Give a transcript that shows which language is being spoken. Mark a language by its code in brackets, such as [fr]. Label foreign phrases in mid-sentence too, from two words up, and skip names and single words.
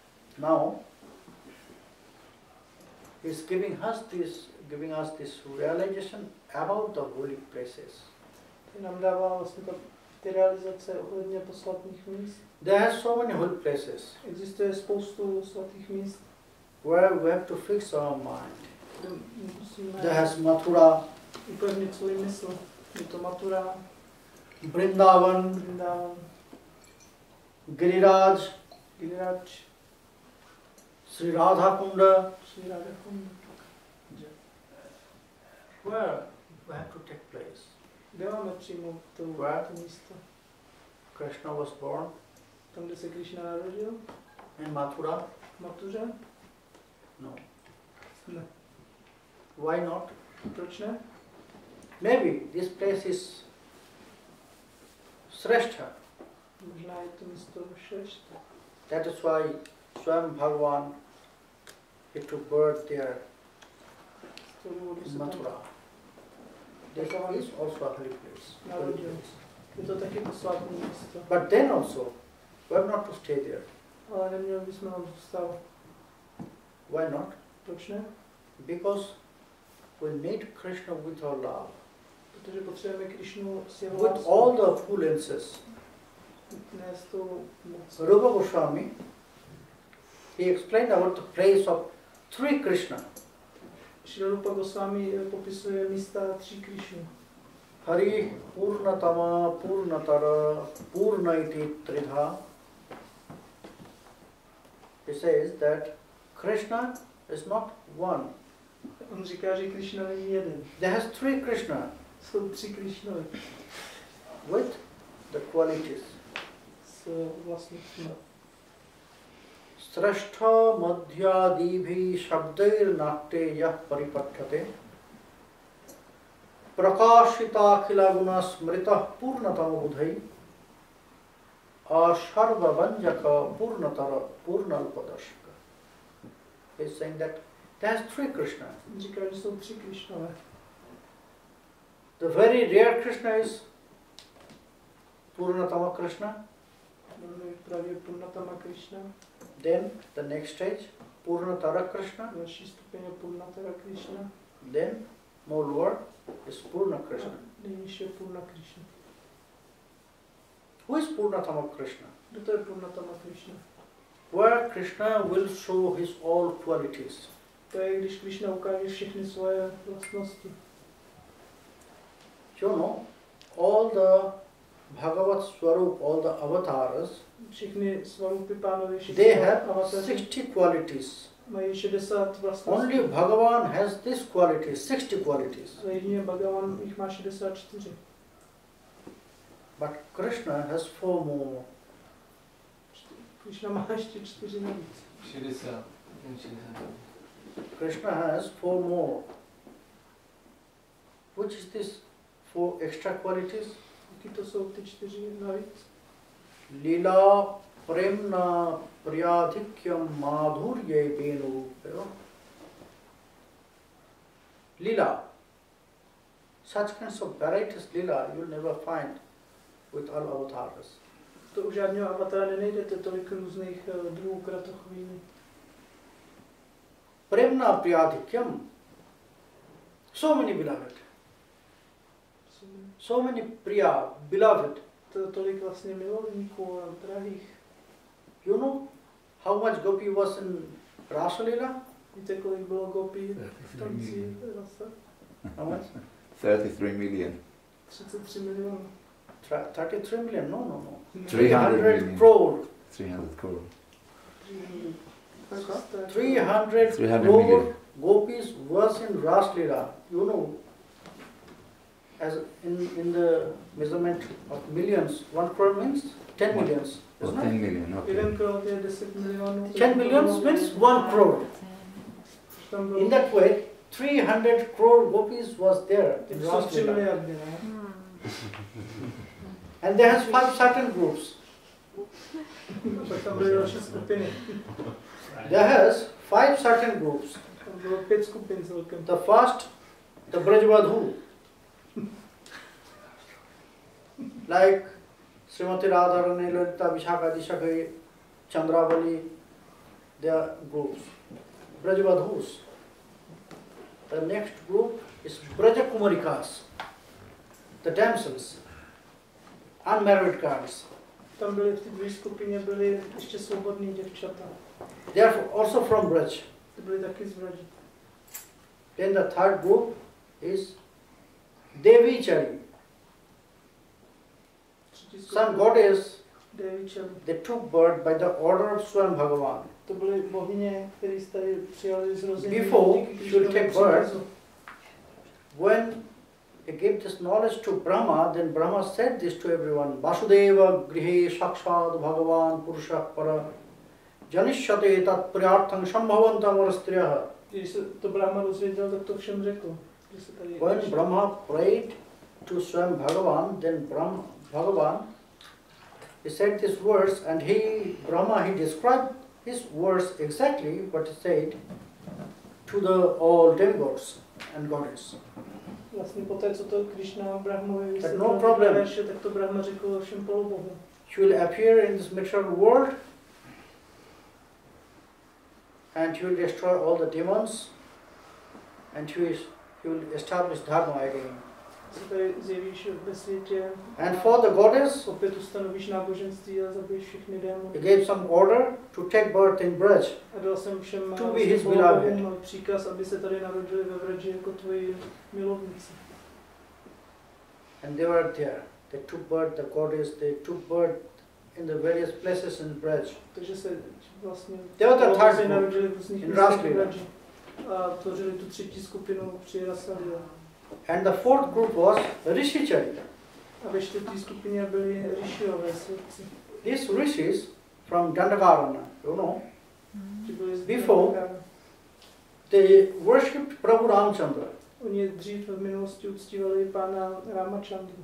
[en] Now, is giving us this realization about the holy places. [cs] Nám dává vlastně ty realizace ohledně posvatných míst. [en] There are so many holy places [cs] Existuje spoustu svatých míst, [en] where we have to fix our mind. [cs] kde musíme [en] There is Mathura, [cs] upevnit svůj mysl. Je to Mathura, [en] Vrindavan, [cs] Vrindavan, [en] Giriraj, [cs] Giriraj, [en] Sri Radha Kunda, [cs] Sri Radhakund. [en] where we have to take place. [cs] Kde máme přijmout to místo? [en] Krishna was born [cs] Tam, kde se Krishna narodil? [en] in Mathura. [cs] V Matuře? [en] No. [cs] Ne. [en] Why not? [cs] Proč ne? [en] Maybe this place is Sreshta. [cs] Možná je to místo Šrešta. [en] That is why Swam Bhagavan he took birth there [cs] Z toho důvodu se [en] in [cs] tam [en] Mathura. This is also a holy place. [cs] narodil. Je to taky posvátné místo. [en] But then also, we have not to stay there. [cs] Ale neměli bychom tam zůstat. [en] Why not? [cs] Proč ne? [en] Because we need Krishna with our love, [cs] Protože potřebujeme Krišnu s jeho [en] with [cs] láskou. [en] all the opulences. [cs] Ne s tou moc. [en] Rupa Goswami, he explained about the place of three Krishna. [cs] Sri Rupa Goswami popisuje místa 3 Krišny. [sa] Hari Purnatama Purnatara Purnaiti Tridha. [en] He says that Krishna is not one. [cs] On říká, že Krišna není jeden. [en] There has three Krishna [cs] Jsou 3 Krišnové [en] with the qualities. [cs] s vlastnostmi. [sa] Srashtha madhyadibhi shabdair nakte yah paripathyate prakashita khila guna smrita purnatama budhai asharva vanjaka purnatara purnalpadashka. [en] He is saying that there is three Krishna. [cs] On říká, že jsou 3 Krišnové. [en] The very rare Krishna is Purnatama Krishna. [cs] Máme právě Purnatama Krišna. [en] Then the next stage, Purnatara Krishna. [cs] Další stupeň je Purnatara Krišna. [en] Then more lower is Purna Krishna. [cs] Nejnižší je Purna Krišna. [en] Who is Purnatama Krishna? [cs] Kdo to je Purnatama Krišna? [en] Where Krishna will show his all qualities. [cs] To je, když Krišna ukáže všechny svoje vlastnosti. [en] You know, all the Bhagavat Swarup, all the avatars, [cs] Všechny Svarupy Pánovi, [en] they [cs] všechny [en] have [cs] avataři [en] 60 qualities. [cs] mají 60 vlastností. [en] Only Bhagavan has this qualities, 60 qualities. [cs] Ale jedině Bhagavan jich má 64. [en] But Krishna has 4 more. [cs] Krišna má ještě 4 navíc. [en] 60. Krishna has 4 more. Which is this 4 extra qualities? [cs] Jaký to jsou ty 4 navíc? [sa] Lila premna priyadhikyam madhurye venu. Lila. [en] Such kinds of varieties lila you will never find with all avatars. [cs] To u žádného avatara nenajdete tolik různých druhů kratochvílí. [sa] Premna priyadhikyam. [en] So many beloved. So many priya, beloved. [cs] To tolik vlastně milovníků a drahých. [en] You know how much gopi was in Rasa Lila? [cs] Víte, kolik bylo gopí v tanci rasa? [en] How much? 33 million. [cs] 33 milionů. [en] 33 million? No, no, no. 300 million. crore. 300 crore. 300 300 crore million. gopis was in Ras Lila. You know, as in the measurement of millions, 1 crore means 10 millions, Oh, isn't 10 it? million, okay. [cs] 1 crore je 10 milionů. [en] 10 millions means 1 crore. [cs] Tam bylo [en] In that way, 300 crore gopis was there in [cs] jsou [en] Ras [cs] 3 [en] Lila. [cs] miliardy, ne? [en] And there has 5 certain groups. [cs] Pak tam byly další skupiny. [en] There has 5 certain groups. [cs] Tam bylo 5 skupin celkem. [en] The first, the Brajavadhu. Like Srimati Radharani, Lalita, Vishaka, Dishakai, Chandravali, they are groups. [cs] Brajavadhus. [en] The next group is Braja Kumarikas, the damsels, unmarried girls. [cs] Tam byly v té druhé skupině byly ještě svobodní děvčata. [en] They are also from Braj. [cs] Ty byly taky z Vraži. [en] Then the third group is Devi Chari. Some goddess, Devi Chari. they took birth by the order of Swam Bhagavan. [cs] To byly bohyně, které tady přijali zrození. [en] Before she will take birth, when they gave this knowledge to Brahma, then Brahma said this to everyone. [sa] Vasudeva grihe sakshat Bhagavan purusha para janishyate tat priyartham sambhavantam varastriyaha. [cs] Když se to Brahma dozvěděl, tak to všem řekl. Že se tady [en] When Brahma prayed to Swam Bhagavan, then Bhagavan, he said this verse, and Brahma described his verse exactly what he said to the all demigods and goddess. [cs] Vlastně poté, co to Krishna Brahmovi [en] no [cs] vysvětlil, [en] problem. [cs] tak to Brahma řekl všem polobohům. [en] She will appear in this material world and she will destroy all the demons and she will establish dharma again. [cs] Se tady zjevíš ve světě. [en] And for the goddess, [cs] Opět ustanovíš náboženství a zabiješ všechny démony. [en] he gave some order to take birth in Braj. [cs] A dal jsem všem [en] To be his beloved. [cs] příkaz, aby se tady narodili ve Vraži jako tvoji milovníci. [en] And they were there. They took birth, the goddess, they took birth in the various places in Braj. [cs] Takže se vlastně [en] They were the third [cs] narodili v [en] group [cs] různých [en] in [cs] místech [en] Ras [cs] v [en] Leela. [cs] Vraži. A tvořili tu třetí skupinu při Rasa Leela. [en] And the fourth group was Rishichari. [cs] A ve čtvrtý skupině byli Rishiové svědci. [en] These rishis from Dandakarana, you know, [cs] Ti byli z [en] Before- [cs] Dandakarana. [en] they worshipped Prabhu Ramchandra [cs] Oni dřív v minulosti uctívali pána Ramachandru